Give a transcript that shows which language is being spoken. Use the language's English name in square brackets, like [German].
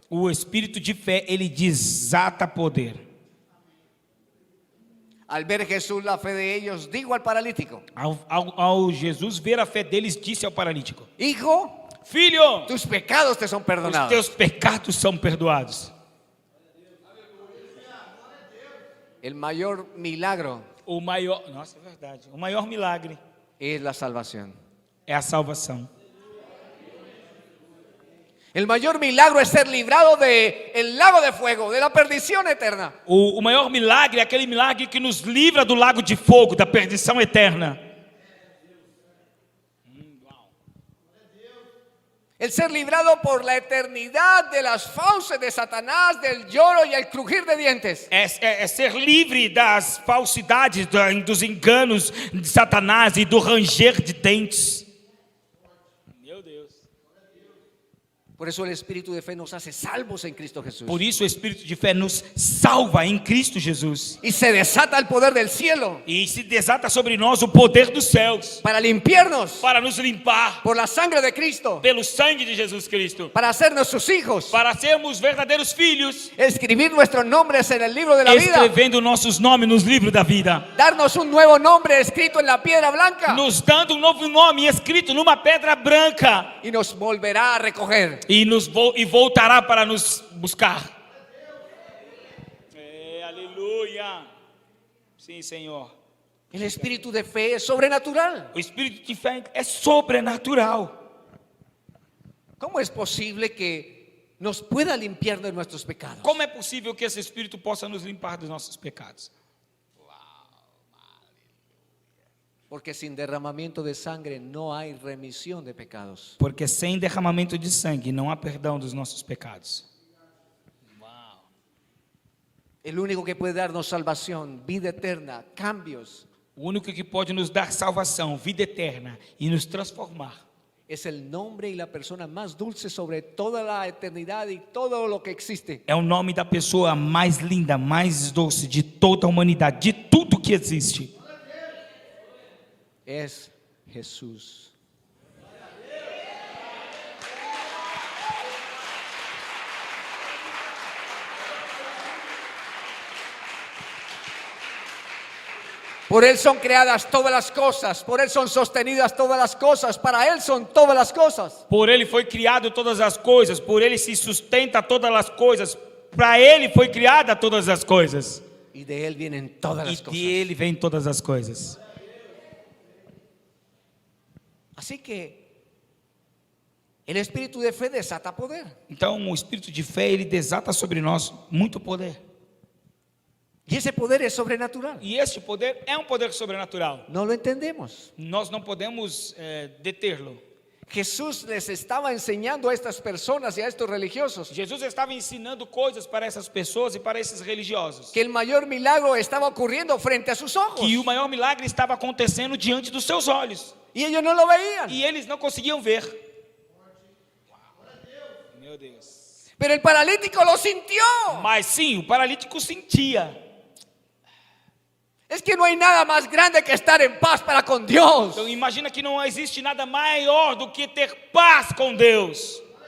[Portuguese] O espírito de fé, ele desata poder. [Spanish] Al ver Jesús la fe de ellos, dijo al paralítico: [Portuguese] Ao Jesus ver a fé deles, disse ao paralítico: [Spanish] Hijo, [Portuguese] Filho, [Spanish] tus pecados te son [Portuguese] os [Spanish] perdonados. [Portuguese] teus pecados são perdoados. [Spanish] El mayor milagro [Portuguese] O maior, nossa, é verdade. O maior milagre [Spanish] es la salvación. [Portuguese] é a salvação. [Spanish] El mayor milagro es ser librado del lago de fuego, de la perdición eterna. [Portuguese] O maior milagre é aquele milagre que nos livra do lago de fogo, da perdição eterna. [Spanish] El ser librado por la eternidad de las fauces de Satanás, del lloro y el crujir de dientes. [Portuguese] É ser livre das falsidades, dos enganos de Satanás e do ranger de dentes. Meu Deus. [Spanish] Por eso el espíritu de fe nos hace salvos en Cristo Jesús. [Portuguese] Por isso o Espírito de fé nos salva em Cristo Jesus. [Spanish] Y se desata el poder del cielo [Portuguese] E se desata sobre nós o poder dos céus [Spanish] para limpiarnos [Portuguese] para nos limpar [Spanish] por la sangre de Cristo, [Portuguese] pelo sangue de Jesus Cristo, [Spanish] para hacernos sus hijos, [Portuguese] para sermos verdadeiros filhos, [Spanish] escribir nuestros nombres en el libro de la vida, [Portuguese] escrevendo nossos nomes nos livros da vida, [Spanish] darnos un nuevo nombre escrito en la piedra blanca [Portuguese] nos dando um novo nome escrito numa pedra branca [Spanish] y nos volverá a recoger. [Portuguese] e voltará para nos buscar. Aleluia. Sim, Senhor. [Spanish] El espíritu de fe es sobrenatural. [Portuguese] O espírito de fé é sobrenatural. [Spanish] ¿Cómo es posible que nos pueda limpiar de nuestros pecados? [Portuguese] Como é possível que esse espírito possa nos limpar dos nossos pecados? [Spanish] Porque sin derramamiento de sangre no hay remisión de pecados. [Portuguese] Porque sem derramamento de sangue não há perdão dos nossos pecados. [Spanish] El único que puede darnos salvación, vida eterna, cambios, [Portuguese] O único que pode nos dar salvação, vida eterna e nos transformar [Spanish] es el nombre y la persona más dulce sobre toda la eternidad y todo lo que existe. [Portuguese] é o nome da pessoa mais linda, mais doce de toda a humanidade, de tudo que existe. [Spanish] Es Jesús. Por Él son creadas todas las cosas, por Él son sostenidas todas las cosas, para Él son todas las cosas. [Portuguese] Por ele foi criado todas as coisas, por ele se sustenta todas as coisas, para ele foi criada todas as coisas. [Spanish] Y de Él vienen todas [Portuguese] E [Spanish] las cosas. [Portuguese] de ele vem todas as coisas. [Spanish] Así que el espíritu de fe desata poder. [Portuguese] Então, o espírito de fé, ele desata sobre nós muito poder. [Spanish] Y ese poder es sobrenatural. [Portuguese] E este poder é um poder sobrenatural. [Spanish] No lo entendemos. [Portuguese] Nós não podemos detê-lo. [Spanish] Jesús les estaba enseñando a estas personas y a estos religiosos [Portuguese] Jesus estava ensinando coisas para essas pessoas e para esses religiosos. [Spanish] que el mayor milagro estaba ocurriendo frente a sus ojos [Portuguese] Que o maior milagre estava acontecendo diante dos seus olhos. [Spanish] y ellos no lo veían. [Portuguese] E eles não conseguiam ver. Meu Deus. [Spanish] Pero el paralítico lo sintió. [Portuguese] Mas sim, o paralítico sentia. [Spanish] Es que no hay nada más grande que estar en paz para con Dios. [Portuguese] Então imagina que não existe nada maior do que ter paz com Deus.